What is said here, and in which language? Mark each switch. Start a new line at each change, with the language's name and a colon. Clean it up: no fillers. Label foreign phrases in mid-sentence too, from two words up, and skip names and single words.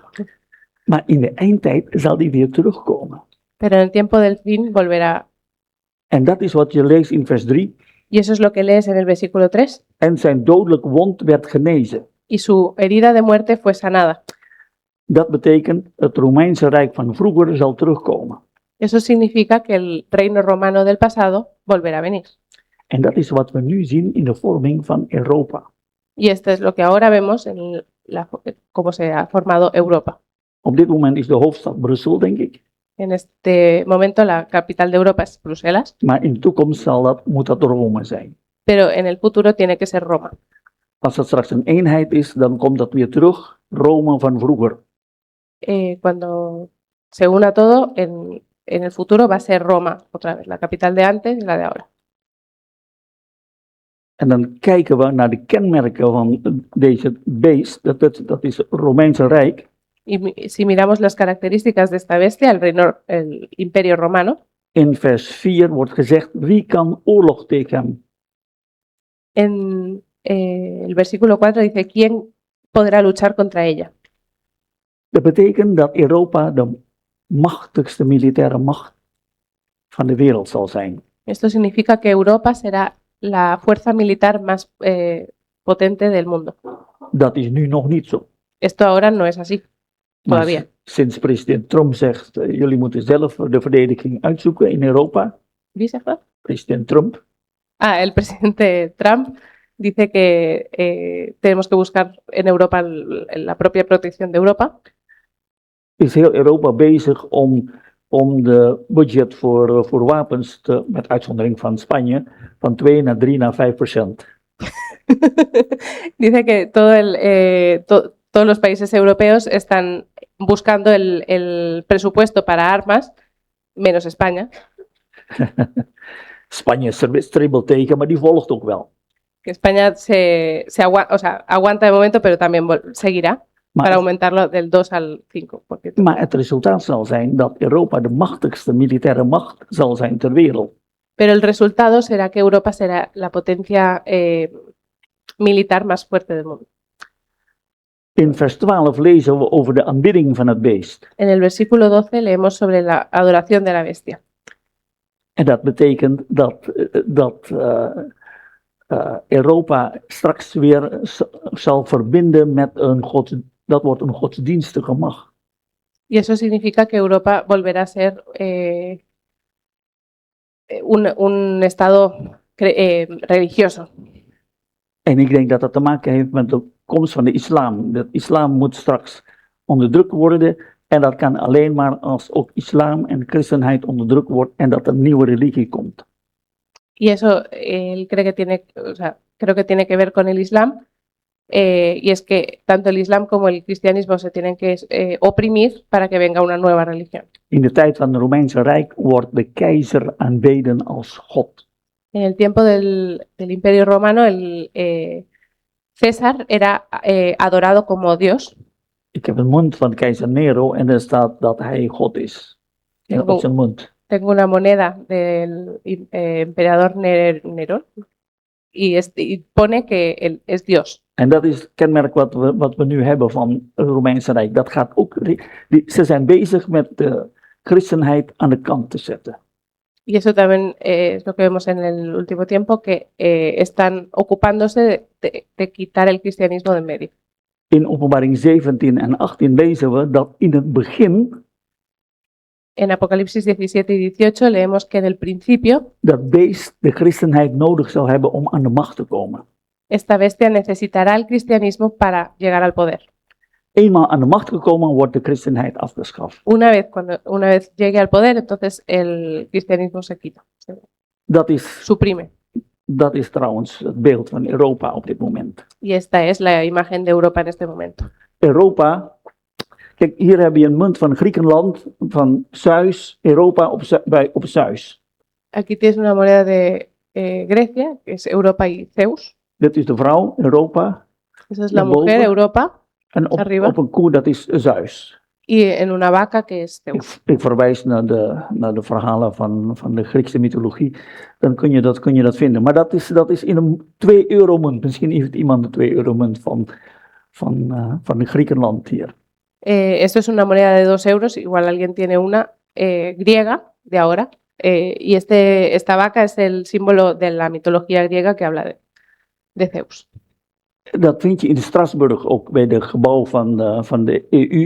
Dutch: Maar in de eindtijd zal die weer terugkomen.
Spanish: Pero en el tiempo del fin volverá.
Dutch: En dat is wat je leest in vers 3.
Spanish: Y eso es lo que lees en el versículo 3.
Dutch: En zijn dodelijke wond werd genezen.
Spanish: Y su herida de muerte fue sanada.
Dutch: Dat betekent, het Romeinse Rijk van vroeger zal terugkomen.
Spanish: Eso significa que el reino romano del pasado volverá a venir.
Dutch: En dat is wat we nu zien in de vorming van Europa.
Spanish: Y esto es lo que ahora vemos en cómo se ha formado Europa.
Dutch: Op dit moment is de hoofdstad Brussel, denk ik.
Spanish: En este momento la capital de Europa es Bruselas,
Dutch: Maar in de toekomst moet dat Rome zijn.
Spanish: pero en el futuro tiene que ser Roma.
Dutch: Als dat straks een eenheid is, dan komt dat weer terug. Rome van vroeger.
Spanish: Cuando se una todo, en el futuro va a ser Roma otra vez, la capital de antes y la de ahora.
Dutch: En dan kijken we naar de kenmerken van deze beest. Dat is het Romeinse Rijk.
Spanish: Y si miramos las características de esta bestia, el imperio romano,
Dutch: In vers 4 wordt gezegd, wie kan oorlog tegen hem?
Spanish: en el versículo 4 dice, ¿quién podrá luchar contra ella?
Dutch: Dat betekent dat Europa de machtigste militaire macht van de wereld zal zijn.
Spanish: Esto significa que Europa será la fuerza militar más potente del mundo.
Dutch: Dat is nu nog niet zo.
Spanish: Esto ahora no es así,
Dutch: Maar
Spanish: todavía.
Dutch: sinds president Trump zegt, jullie moeten zelf de verdediging uitzoeken in Europa. ¿Wie zegt dat? President Trump.
Spanish: Ah, el presidente Trump dice que tenemos que buscar en Europa la propia protección de Europa.
Dutch: Is heel Europa bezig om de budget voor wapens, met uitzondering van Spanje, van 2 naar 3 naar 5%.
Spanish: Dice que todos los países europeos están buscando el presupuesto para armas, menos España,
Dutch: Spanje stribbelt tegen, maar die volgt ook wel.
Spanish: que España aguanta de momento, pero también seguirá. para
Dutch: Maar,
Spanish: aumentarlo del 2 al 5%.
Dutch: maar het resultaat zal zijn dat Europa de machtigste militaire macht zal zijn ter wereld.
Spanish: Pero el resultado será que Europa será la potencia militar más fuerte del mundo.
Dutch: In vers 12 lezen we over de aanbidding van het beest.
Spanish: En el versículo 12 leemos sobre la adoración de la bestia.
Dutch: En dat betekent dat Europa straks weer zal verbinden met dat wordt een godsdienstige macht.
Spanish: Y eso significa que Europa volverá a ser un estado religioso.
Dutch: En ik denk dat dat te maken heeft met de komst van de islam. De islam moet straks onderdrukt worden. En dat kan alleen maar als ook islam en christenheid onderdrukt wordt en dat een nieuwe religie komt.
Spanish: Y eso él cree que tiene, o sea, creo que tiene que ver con el Islam. Y es que tanto el Islam como el cristianismo se tienen que oprimir para que venga una nueva religión.
Dutch: In de tijd van het Romeinse Rijk wordt de keizer aanbeden als God.
Spanish: En el tiempo del Imperio Romano, el César era adorado como Dios.
Dutch: Ik heb een munt van keizer Nero en er staat dat hij God is. Op zijn munt.
Spanish: Tengo una moneda del emperador Nerón y pone que él es Dios.
Dutch: En dat is het kenmerk wat we nu hebben van het Romeinse Rijk. Dat gaat ook, ze zijn bezig met de christenheid aan de kant te zetten.
Spanish: Y eso también es lo que vemos en el último tiempo, que están ocupándose de quitar el cristianismo de en medio.
Dutch: In Openbaring 17 en 18 lezen we dat in het begin
Spanish: En Apocalipsis 17 y 18 leemos que en el principio
Dutch: dat beest de christenheid nodig zal hebben om aan de macht te komen.
Spanish: esta bestia necesitará el cristianismo para llegar al poder.
Dutch: Eenmaal aan de macht gekomen wordt de christenheid afgeschaft.
Spanish: Una vez llegue al poder, entonces el cristianismo se quita, se
Dutch: Dat is trouwens het beeld van Europa op dit moment.
Spanish: Y esta es la imagen de Europa en este momento.
Dutch: Europa, kijk, hier heb je een munt van Griekenland, van Zeus, Europa op Zeus.
Spanish: Aquí tienes una moneda de Grecia, que es Europa y Zeus.
Dutch: Dit is de vrouw, Europa.
Spanish: Esa es la
Dutch: Daarboven.
Spanish: mujer, Europa.
Dutch: En
Spanish: Arriba.
Dutch: op een koe, dat is Zeus.
Spanish: Y en una vaca, que es Zeus.
Dutch: Ik verwijs naar de verhalen van de Griekse mythologie. Dan kun je dat vinden. Maar dat is in een 2 €munt. Misschien heeft iemand de 2 € munt van de Griekenland hier.
Spanish: Esto es una moneda de 2 euros, igual alguien tiene una griega de ahora. Y esta vaca es el símbolo de la mitología griega que habla de Zeus.
Dutch: Dat vind je in Straatsburg ook bij de gebouw van de EU.